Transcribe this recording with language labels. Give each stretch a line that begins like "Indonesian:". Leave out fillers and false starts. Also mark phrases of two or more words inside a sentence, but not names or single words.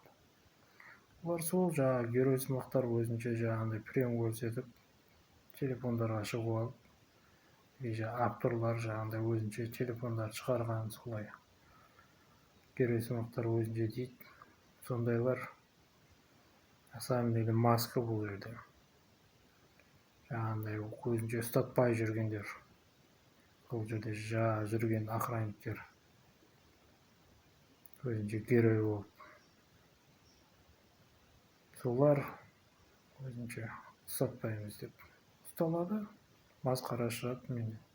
Kazakh: Олар сол жаңағы геройсымақтар өзінше жаңағыдай прием көрсетіп, телефондарға шығып алып, авторлар жаңағыдай өзінше телефондарды шығарған солай. Геройсымақтар өзінше дейді. Сондайлар
Russian: на самом деле
Kazakh: маска бұл жерде. Жаңағыдай өзінше ұстатпай жүргендер. Сол жерде жүрген охранниктер. Өзінше герой болып. Солар өзінше ұстатпаймыз деп ұсталады, масқара шығады мені.